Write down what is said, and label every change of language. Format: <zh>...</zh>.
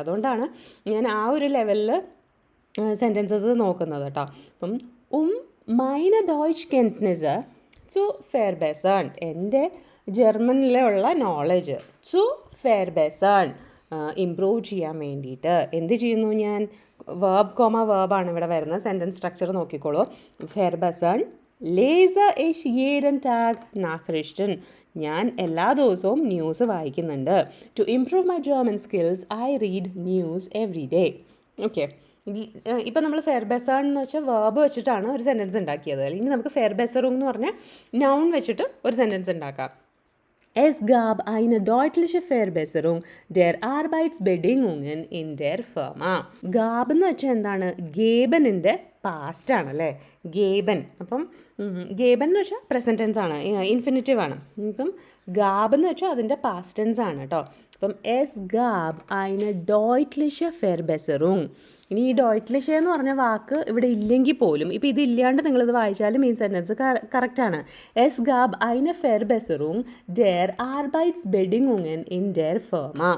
<ml>അതുകൊണ്ടാണ് ഞാൻ ആ ഒരു ലെവലിൽ സെൻറ്റൻസസ് നോക്കുന്നത് കേട്ടോ. അപ്പം</ml> <de>meine Deutschkenntnisse zu verbessern,</de> <ml>എൻ്റെ ജർമ്മനിലുള്ള നോളജ്</ml> <de>zu verbessern,</de> <ml>ഇംപ്രൂവ് ചെയ്യാൻ വേണ്ടിയിട്ട് എന്ത് ചെയ്യുന്നു ഞാൻ? വേർബാണ് ഇവിടെ വരുന്നത്. സെൻറ്റൻസ് സ്ട്രക്ചർ നോക്കിക്കോളൂ.</ml> <de>verbessern, lese ich jeden Tag Nachrichten,</de> <ml>ഞാൻ എല്ലാ ദിവസവും ന്യൂസ് വായിക്കുന്നുണ്ട്.</ml> <en>to improve my German skills, I read news every day.</en> <ml>Okay, ഇപ്പം നമ്മൾ ഫെർബെസേൺ എന്ന് വെച്ചാൽ വേർബ് വെച്ചിട്ടാണ് ഒരു സെൻറ്റൻസ് ഉണ്ടാക്കിയത്. ഇനി നമുക്ക് ഫെർബെസറുങ് എന്ന് പറഞ്ഞാൽ നൗൺ വെച്ചിട്ട് ഒരു സെൻറ്റൻസ് ഉണ്ടാക്കാം.</ml> <de>Es gab eine deutliche Verbesserung der Arbeitsbedingungen in der Firma.</de> <ml>ഗാബ് എന്ന് വെച്ചാൽ എന്താണ്? ഗേബനിൻ്റെ പാസ്റ്റ് ആണ് അല്ലേ, ഗേബൻ. അപ്പം ഗേബൻ എന്ന് വെച്ചാൽ പ്രസൻറ്റ് ടെൻസ് ആണ്, ഇൻഫിനിറ്റീവ് ആണ്. ഇപ്പം ഗാബ് എന്ന് വെച്ചാൽ അതിൻ്റെ പാസ്റ്റ് ടെൻസ് ആണ് കേട്ടോ. അപ്പം എസ് ഗാബ്</ml> <de>eine deutliche Verbesserung.</de> <ml>ഇനി ഈ ഡോയ്റ്റ്ലിഷ് എന്ന് പറഞ്ഞ വാക്ക് ഇവിടെ ഇല്ലെങ്കിൽ പോലും, ഇപ്പോൾ ഇത് ഇല്ലാണ്ട് നിങ്ങളിത് വായിച്ചാലും ഈ സെൻറ്റൻസ് കറക്റ്റാണ്.</ml> <de>എസ് ഗാബ് eine Verbesserung der Arbeitsbedingungen in der Firma.</de>